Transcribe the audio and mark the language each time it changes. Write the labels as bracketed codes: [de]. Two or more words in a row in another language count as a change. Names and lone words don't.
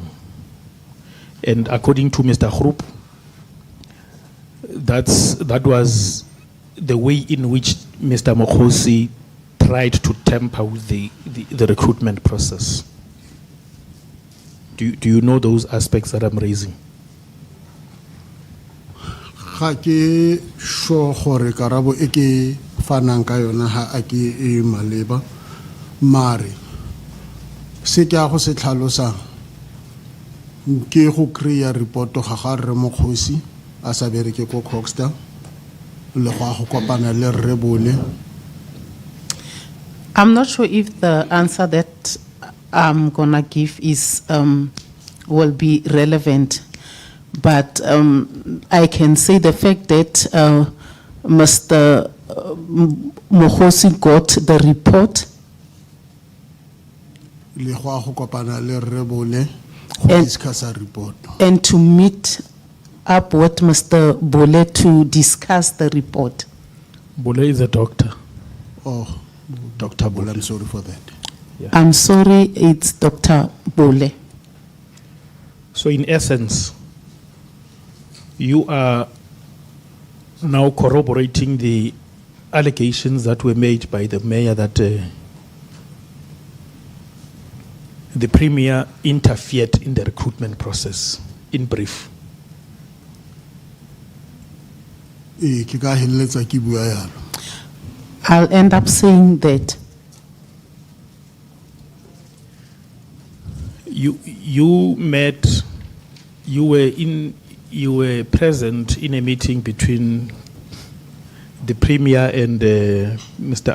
[en] And according to Mr. Groep, that was the way in which Mr. Mokgosi tried to tamper with the recruitment process. Do you know those aspects that I'm raising? [tn] Ga ke sure gore karabo e ke fanang ka yona ha a ke e maleba mare se ke a go se tlhalosang ke go [en] create report [tn] ga ga re Mokgosi a sa bereke ko 𝐶𝐿 le go kopana le rebole. [en] I'm not sure if the answer that I'm gonna give is will be relevant, but I can say the fact that Mr. Mokgosi got the report [tn] Le go kopana le rebole go [en] discuss a report and to meet up with Mr. Bole to discuss the report. Bole is a doctor. Oh, Dr. Bole, I'm sorry for that. Yeah. I'm sorry, it's Dr. Bole. So in essence, you are now corroborating the allegations that were made by the mayor that the Premier interfered in the recruitment process, in brief. [tn] Ke ka heleletsa ke bua yalo. [en] I'll end up saying that. You were present in a meeting between the Premier and Mr.